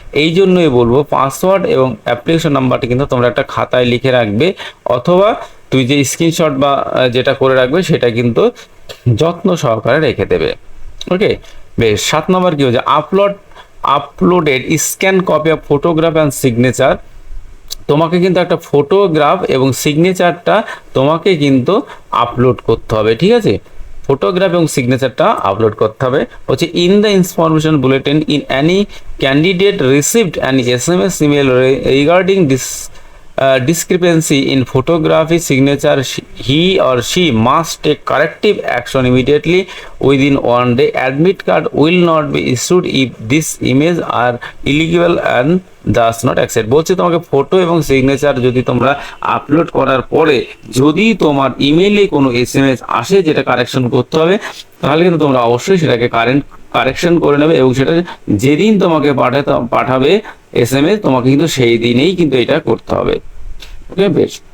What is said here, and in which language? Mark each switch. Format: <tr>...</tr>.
<bn>এই জন্যই বলবো পাসওয়ার্ড এবং অ্যাপ্লিকেশন নাম্বারটা কিন্তু তোমরা একটা খাতায় লিখে রাখবে, অথবা তুই যে স্ক্রিনশট বা যেটা করে রাখবে সেটা কিন্তু যত্ন সহকারে রেখে দেবে। ওকে, বেশ।</bn> <en>7</en> <bn>নম্বর কি হচ্ছে</bn> <en>Uploaded scan copy of photograph and signature.</en> <bn>তোমাকে কিন্তু একটা ফটোগ্রাফ এবং সিগনেচারটা তোমাকে কিন্তু আপলোড করতে হবে, ঠিক আছে? ফটোগ্রাফ এবং সিগনেচারটা আপলোড করতে হবে। হচ্ছে</bn> <en>In the information bulletin in any candidate received an SMS email regarding discrepancy in photography signature, he or she must take corrective action immediately within 1 day. Admit card will not be issued if this image are illegal and does not accept।</en> <bn>বলছে তোমাকে photo এবং signature যদি তোমরা upload করার পরে যদি তোমার ইমেইলে কোনো SMS আসে যেটা কারেকশন করতে হবে, তাহলে কিন্তু তোমরা অবশ্যই সেটাকে কারেকশন করে নেবে, এবং সেটা যেদিন তোমাকে পাঠাবে SMS তোমাকে কিন্তু সেই দিনেই কিন্তু এটা করতে হবে। ওকে, বেশ।</bn>